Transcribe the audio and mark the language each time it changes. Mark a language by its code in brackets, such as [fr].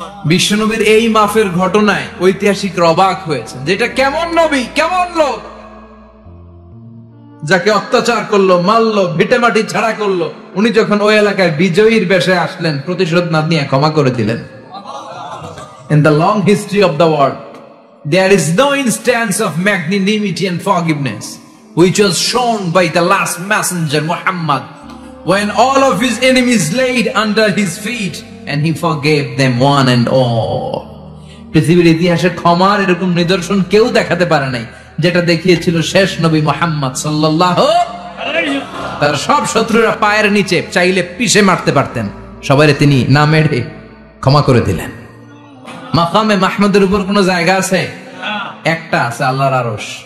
[bn] বিশ্বনবীর এই মাফের ঘটনায় ঐতিহাসিকরা অবাক হয়েছে, যেটা কেমন নবী, কেমন লোক, যাকে অত্যাচার করলো, মারলো, ভিটে মাটি ছাড়া করলো, উনি যখন ওই এলাকায় বিজয়ীর বেশে আসলেন, প্রতিশোধ না নিয়ে ক্ষমা করে দিলেন। [en] In the long history of the world, there is no instance of magnanimity and forgiveness which was shown by the last messenger Muhammad, when all of his enemies laid under his feet and he forgave them one and all. [bn] পৃথিবীর ইতিহাসে ক্ষমার এরকম নিদর্শন কেউ দেখাতে পারে নাই, যেটা দেখিয়েছিল শেষ নবী মুহাম্মদ সাল্লাল্লাহু আলাইহি ওয়াসাল্লাম। তার সব শত্রুরা পায়ের নিচে চাইলে পিষে মারতে পারতেন, সবাইরে তিনি না মেরে ক্ষমা করে দিলেন। মাকামে মাহমুদের উপর কোন জায়গা আছে? একটা আছে, আল্লাহর আরশ।